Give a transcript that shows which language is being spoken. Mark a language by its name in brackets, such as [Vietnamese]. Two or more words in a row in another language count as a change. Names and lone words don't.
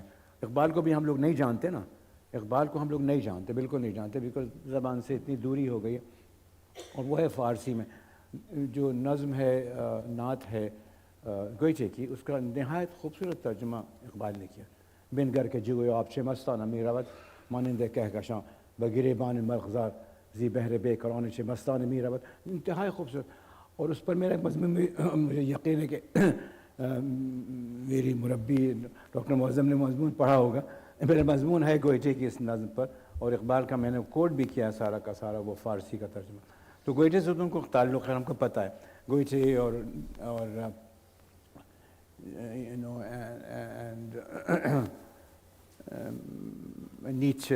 [Urdu] اقبال کو بھی ہم لوگ نہیں جانتے نا، اقبال کو ہم لوگ نہیں جانتے، بالکل نہیں جانتے، بالکل زبان سے اتنی دوری ہو گئی ہے. اور وہ ہے فارسی میں جو نظم ہے، نعت ہے گوئٹے کی، اس کا نہایت خوبصورت ترجمہ اقبال نے کیا. [Persian] بین گهر که جوی آب چه مستانه می‌رود مانند کهکشان بگریبان مرغزار ز بحر بیکران چه مستانه می‌رود, [Urdu] انتہائی خوبصورت. اور اس پر میرا مضمون میں مجھے یقین ہے کہ میری مربی ڈاکٹر معظم نے مضمون پڑھا ہوگا. میرا مضمون ہے گوئٹے کی اس نظم پر، اور اقبال کا میں نے کوٹ بھی کیا سارا کا سارا، وہ فارسی کا ترجمہ. تو گوئٹے سے تو ان کو تعلق ہے، ہم کو پتا ہے گوئٹے اور نیچے.